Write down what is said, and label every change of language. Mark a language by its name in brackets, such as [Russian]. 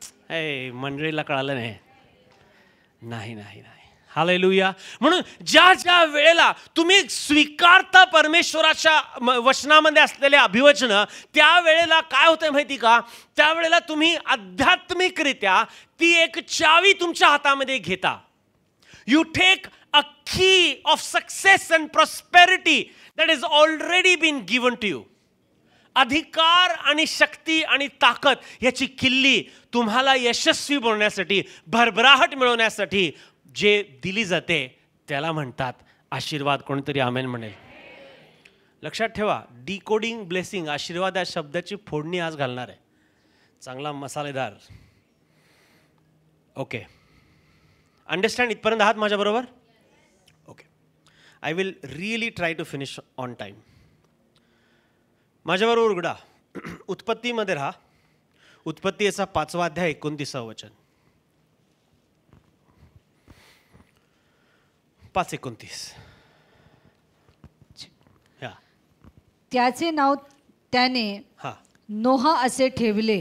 [Marathi] हे मंडळीला कळालं नाही. नाही नाही नाही. हालेलुया. म्हणून ज्या ज्या वेळेला तुम्ही स्वीकारता परमेश्वराच्या वचनामध्ये असलेले अभिवचन, त्यावेळेला काय होतं माहिती का, त्यावेळेला तुम्ही आध्यात्मिकरित्या ती एक चावी तुमच्या हातामध्ये घेता. [English] You take a key of success and prosperity that is already been given to you. [Marathi] अधिकार आणि शक्ती आणि ताकद याची किल्ली तुम्हाला यशस्वी बनवण्यासाठी, भरभराहट मिळवण्यासाठी जे दिली जाते त्याला म्हणतात आशीर्वाद. कोणतरी आमेन म्हणेल. लक्षात ठेवा, डिकोडिंग ब्लेसिंग, आशीर्वाद या शब्दाची फोडणी आज घालणार आहे, चांगला मसालेदार. [English] Okay, understand? [Marathi] इथपर्यंत आहात माझ्याबरोबर? [English] Okay, I will really try to finish on time. [Marathi] माझ्याबरोबर उघडा उत्पत्तीमध्ये राहा. उत्पत्ती याचा 5वा अध्याय 29वा वचन. 5:29. त्याचे नाव त्याने नोहा असे ठेवले.